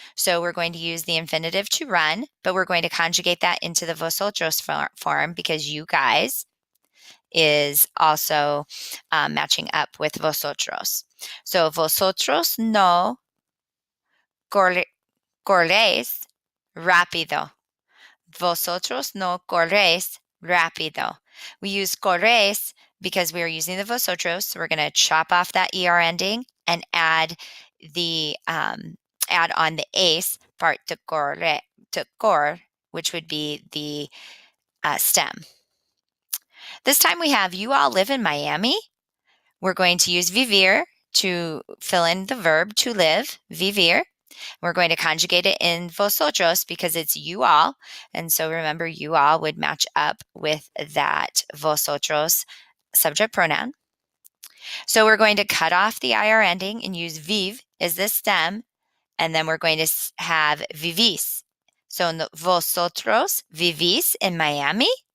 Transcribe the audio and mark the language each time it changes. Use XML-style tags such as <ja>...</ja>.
<en>So we're going to use the infinitive to run, but we're going to conjugate that into the vosotros form because you guys is also matching up with vosotros. So</en> <es>vosotros no corréis rápido. Vosotros no corréis rápido.</es> <en>We use corréis because we are using the vosotros. So we're going to chop off that er ending and add on the ace part to cor, which would be the stem. This time we have you all live in Miami. We're going to use vivir to fill in the verb to live, vivir. We're going to conjugate it in vosotros because it's you all. And so remember, you all would match up with that vosotros subject pronoun. So we're going to cut off the IR ending and use viv as the stem. And then we're going to have vivís.</en> <es>So vosotros vivís en Miami.</es>